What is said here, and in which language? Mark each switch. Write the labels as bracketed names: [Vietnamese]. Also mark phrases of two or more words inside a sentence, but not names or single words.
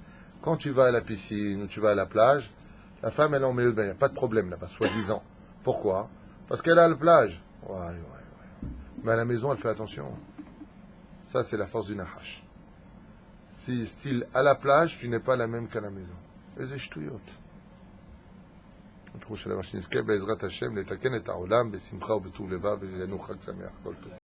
[French] Quand tu vas à la piscine ou tu vas à la plage, la femme elle en met, il n'y a pas de problème là-bas, soi-disant. Pourquoi? Parce qu'elle a la plage. Ouais. Mais à la maison, elle fait attention. Ça, c'est la force du nachash. Si, style, à la plage, tu n'es pas la même qu'à la maison. Et c'est ch'touillot. [Hebrew] בעזרת השם, לתקן את העולם בשמחה ובטוב לבב ולנו חג שמח כל טוב.